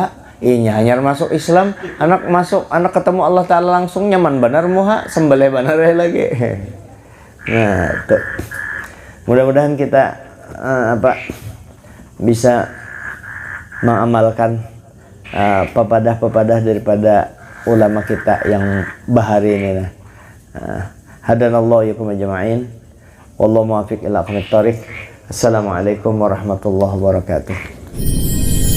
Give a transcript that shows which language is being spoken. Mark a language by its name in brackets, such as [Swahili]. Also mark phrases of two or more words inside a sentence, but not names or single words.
[Banjar] Hanya masuk Islam, anak ketemu Allah Ta'ala langsung nyaman benar muha, sembelih benar lagi. Nah, tuh. Mudah-mudahan kita bisa mengamalkan pepadah-pepadah daripada ulama kita yang bahari ini. [Arabic] هدانا الله إياكم أجمعين. والله الموفق إلى أقوم الطريق. السلام عليكم ورحمة الله وبركاته.